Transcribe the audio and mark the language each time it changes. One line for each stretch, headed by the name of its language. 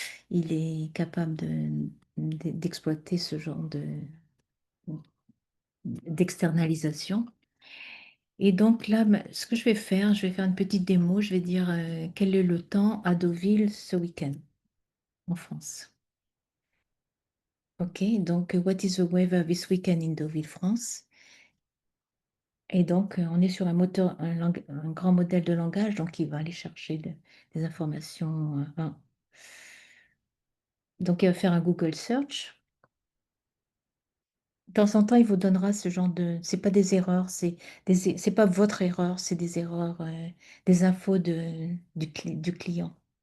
French: Il est capable d'exploiter ce genre d'externalisation. Et donc là, ce que je vais faire une petite démo. Je vais dire quel est le temps à Deauville ce week-end en France.
English: OK, donc what is the weather this weekend in Deauville, France?
French: Et donc on est sur un moteur, un grand modèle de langage, donc il va aller chercher des informations. Donc il va faire un Google Search. De temps en temps, il vous donnera ce genre de. C'est pas des erreurs, c'est pas votre erreur, c'est des erreurs, des infos du client.